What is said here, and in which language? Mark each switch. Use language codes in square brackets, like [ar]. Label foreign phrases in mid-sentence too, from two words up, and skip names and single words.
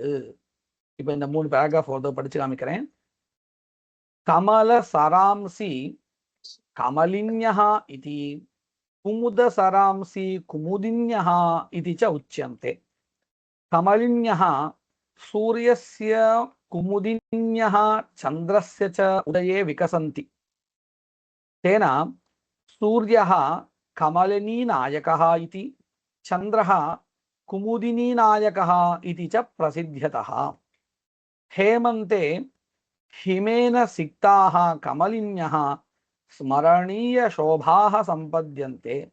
[ta] இப்ப இந்த 3 பேராகிராஃப் படிச்சு காமிக்கிறேன். [sa] कमल सरांसि कमलिन्यः इति कुमुद सरांसि कुमुदिन्यः इति च उच्यन्ते. कमलिन्यः सूर्यस्य कुमुदिन्यः चन्द्रस्य च उदये विकसन्ति. तेन सूर्यः कमलिनीनायकः इति चन्द्रः कुमुदिनीनायकः इति च प्रसिद्ध्यतः. हेमन्ते हिमेन सिक्ताः कमलिन्यः स्मरणीयशोभाः सम्पद्यन्ते.